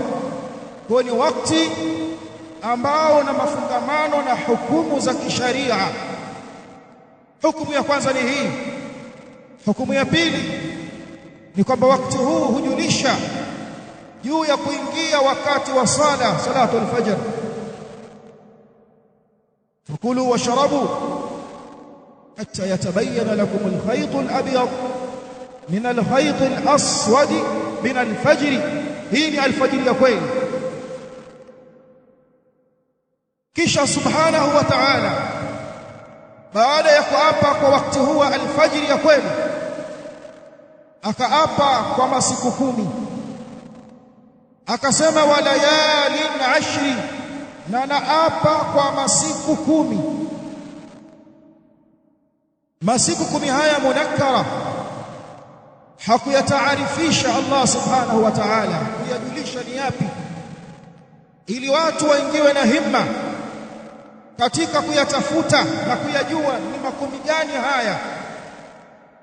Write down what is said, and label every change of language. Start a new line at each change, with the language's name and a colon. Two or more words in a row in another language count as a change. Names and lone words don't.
Swahili: Kwa ni wakati ambao na mafungamano na hukumu za kisharia. Hukumu ya kwanza ni hii. Hukumu ya pili ni kwamba wakati huu hujulisha juu ya kuingia wakati wa
Arabic: صلاة الفجر. فكلوا واشربوا حتى يتبين لكم الخيط الأبيض من الخيط الأسود من الفجر.
Swahili: Hii ni alfajiri ya kweli. Kisha
Arabic: سبحانه وتعالى
Swahili: baada ya kuapa kwa wakati huu wa alfajiri ya kweli akaapa kwa masiku 10 akasema
Arabic: وليال عشر
Swahili: na naapa kwa masiku 10 masiku 10 haya munakkara hakuyataarifisha Allah
Arabic: سبحانه وتعالى
Swahili: kuyajulisha ni yapi ili watu waingiwe na himma katika kuyatafuta na kuyajua ni makumi gani haya